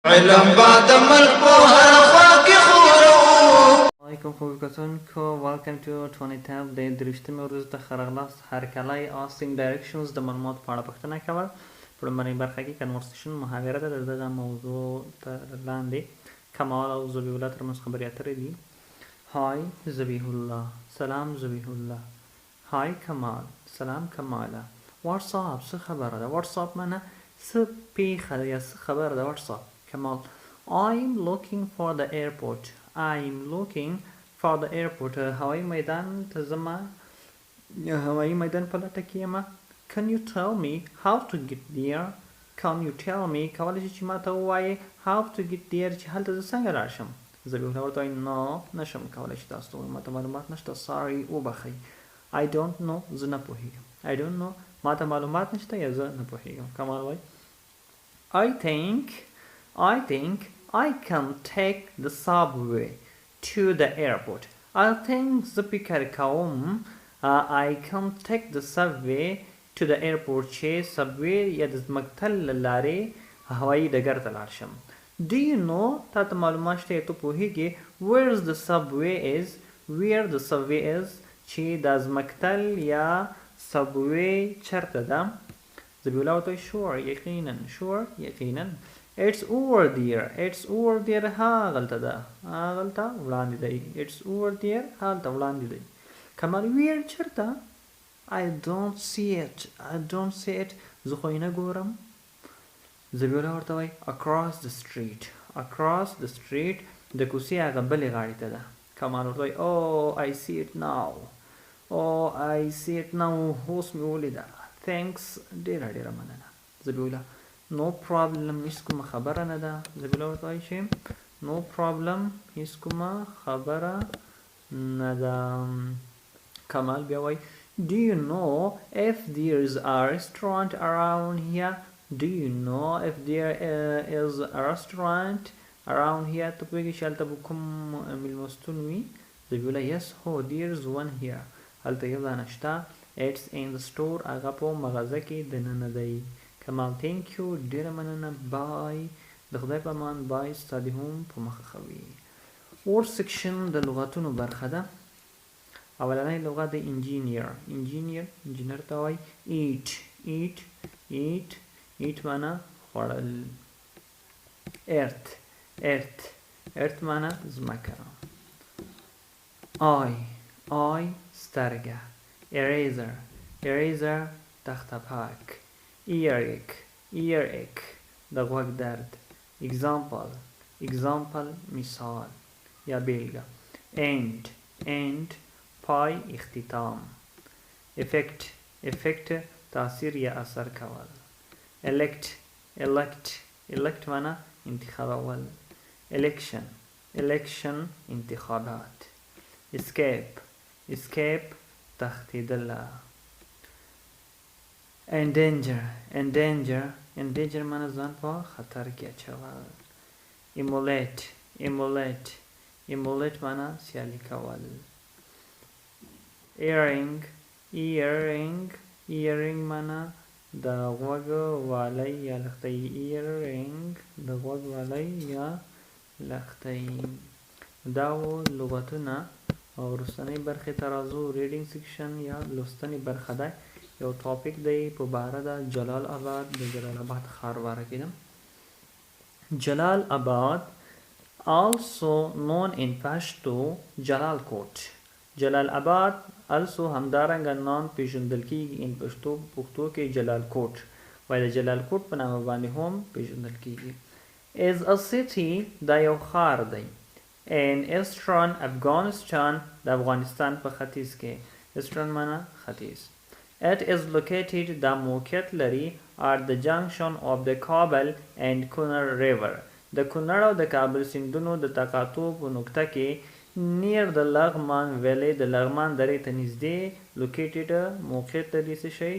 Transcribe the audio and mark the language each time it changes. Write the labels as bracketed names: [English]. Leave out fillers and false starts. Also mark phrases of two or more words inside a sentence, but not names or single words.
[Pashto] علم بعد ملک په هر خوا کې خورو. علیکم خوب کتونکو، [English] welcome to [Pashto] 20 د درشتمې ورځ ته ښه راغلاست. هرکلی [English] asking directions [Pashto] د معلوماتو په اړه پوښتنه کول. په لومړنۍ برخه کې کنورسیشن محاوره ده. د دغه موضوع تر لاندې کمال او ذبیح الله ترمنځ خبرې اترې دي. های ذبیح الله، سلام ذبیح الله. های کمال، سلام کماله. واتساپ څه خبره ده؟ واتساپ معنی څه پیښه ده یا څه خبره ده؟ [English] واتساپ. کمال I'm looking for the airport. I'm looking for the airport. [Pashto] هوایی میدان ته ځمه، هوایی میدان په لټه کې یم. [English] Can you tell me how to get there? Can you tell me [Pashto] کولی شې چې ما ته ووایې [English] how to get there [Pashto] چې هلته زه څنګه لاړ شم؟ ذبیح الله ورته وایي no نشم کولی چې تاسو ته ووایم، ما ته معلومات نشته. sorry وبخئ. I don't know زه نه پوهېږم. [English] I don't know [Pashto] ما ته معلومات نشته یا زه نه پوهېږم. کمال وایي [English] I think I can take the subway to the airport. I think [Pashto] زه فکر کوم [English] I can take the subway to the airport [Pashto] چې subway یا د ځمکتل له لارې هوایي ډګر ته لاړ شم. [English] Do you know [Pashto] تا ته معلومات شته یا ته پوهېږې [English] where the subway is [Pashto] چې دا ځمکتل یا subway چېرته ده؟ ذبیح الله ورته وایي sure یقینا. [English] It's over there [Pashto] هاغلته ده، هاغلته وړاندې دی. [English] It's over there [Pashto] هالته وړاندې دی. کمال where چېرته؟ [English] I don't see it [Pashto] زه خو یې نه ګورم. ذبیح الله ورته وایي [English] across the street [Pashto] د کوڅې هغه بلې غاړې ته ده. کمال ورته وایي [English] oh I see it now [Pashto] اوس مې ولیده. thanks ډېره مننه. ذبیح الله [English] no problem [Pashto] هیڅ کومه خبره نه ده. ذبیح الله ورته وایي چې [English] no problem [Pashto] هیڅ کومه خبره نه ده. کمال بیا وایي [English] do you know if there is a restaurant around here? [Pashto] ته پوهېږې چې هلته به کوم میلمستون وي؟ ذبیح الله yes هو [English] there is one here [Pashto] هلته یو دانه شته. [English] it's in the store [Pashto] هغه په مغازه کې دننه دی. کمال [English] thank you [Pashto] ډېره مننه. بای د خدای په امان. بای ستا دې هم په مخه ښه وي. [English] word section [Pashto] د لغتونو برخه ده. اولنی لغت د انجینیر ته وایي eat معنی خوړل. earth معنی ځمکه. eye سترګه. eraser تخته پاک. earache د غوږ درد. example مثال یا بیلګه. end پای اختتام. effect تاثیر یا اثر کول. elect معنی انتخابول. election انتخابات. escape تښتېدل. endanger معنی ځان په خطر کې اچول. emulate معنی سیالي کول. earring معنی د غوږ والی یا لښتۍ. د غوږ والی یا لښتۍ. دا و لغتونه. او وروستنۍ برخې ته راځو. [English] reading section [Pashto] یا لوستنې برخه ده. یو ټاپک دی په باره د جلال آباد د جلال آباد ښار باره کې ده. [English] جلال آباد also known in Pashto جلال کوټ. [Pashto] جلال آباد also همدارنګه نام پیژندل کیږي in پښتو کې جلال کوټ وایي. د جلال کوټ په نامه باندې هم پیژندل کیږي. [English] is a city [Pashto] دا یو ښار دی [English] in eastern [Pashto] افغانستان د افغانستان په ختیځ کې. eastern معنی ختیځ. [English] it is located [Pashto] دا موقعیت لري [English] at the junction of the Kabul and Kunnar river [Pashto] د کونړ او د کابل سیندونو د تقاطع په نقطه کې [English] near the [Pashto] لغمان valley د لغمان درې ته نږدې located موقعیت لري. څه شی؟